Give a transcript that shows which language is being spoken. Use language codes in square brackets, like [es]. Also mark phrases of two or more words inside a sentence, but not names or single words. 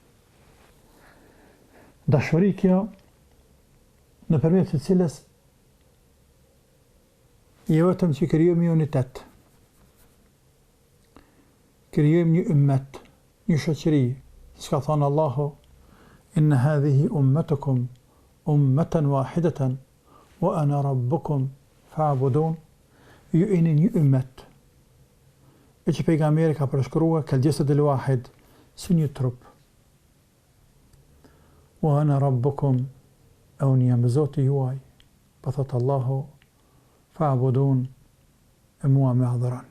[sq] Dashuri kjo nëpërmjet të cilës jo vetëm që krijojmë një unitet, krijojmë një ummet, një shoqëri, siç ka thënë Allahu, [ar] إن هذه أمتكم أمة واحدة وأنا ربكم فاعبدون. [sq] Ju jeni një ummet. E që pejgamberi ka përshkruar [ar] كالجسد الواحد, [sq] si një trup. [ar] وأنا ربكم, [sq] e unë jam Zoti juaj, pa thot Allahu, fa'budun, e mua me adhuroni.